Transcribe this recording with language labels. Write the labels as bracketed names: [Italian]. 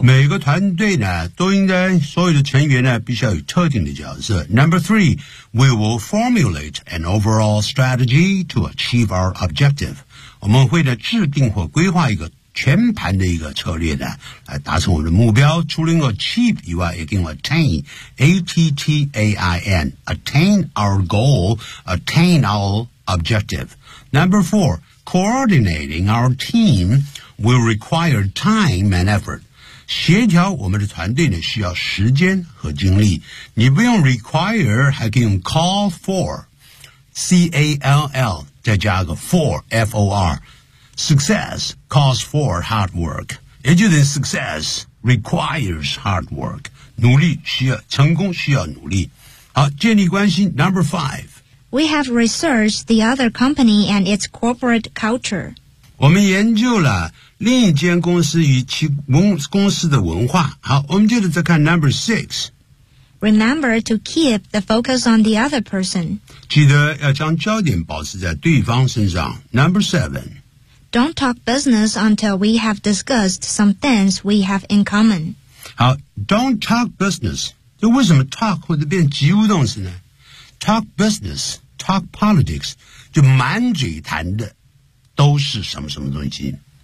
[Chinese] 每个团队呢都应该所有的成员呢必须要有特定的角色。 [English] Number three, we will formulate an overall strategy to achieve our objective. [Chinese] 我们会呢制定或规划一个全盘的一个策略呢来达成我们的目标。除了 [English] achieve [Chinese] 以外也跟 [English] attain, A-T-T-A-I-N, attain our goal, attain our objective. Number four, coordinating our team,will require time and effort. [Chinese] 协调我们的团队呢需要时间和精力。你不用 require, 还可以用 [English] call for, [Chinese] C-A-L-L, 再加个 for, F-O-R. [English] Success calls for hard work. [Chinese] 也就是 [English] success requires hard work. [Chinese] 努力需要，成功需要努力。好，建立关系 , [English] number five. We have researched the other company and its corporate culture. [Chinese] 我们研究了另一间公司与其公司的文化。好，我们接着再看 [English] number six. Remember to keep the focus on the other person. [Chinese] 记得要将焦点保持在对方身上。 [English] Number seven. Don't talk business until we have discussed some things we have in common. [Chinese] 好， [English] don't talk business. [Chinese] 这为什么 talk 会变及物动词呢？ [English] Talk business, talk politics, [Chinese] 就满嘴谈的都是什么什么东西。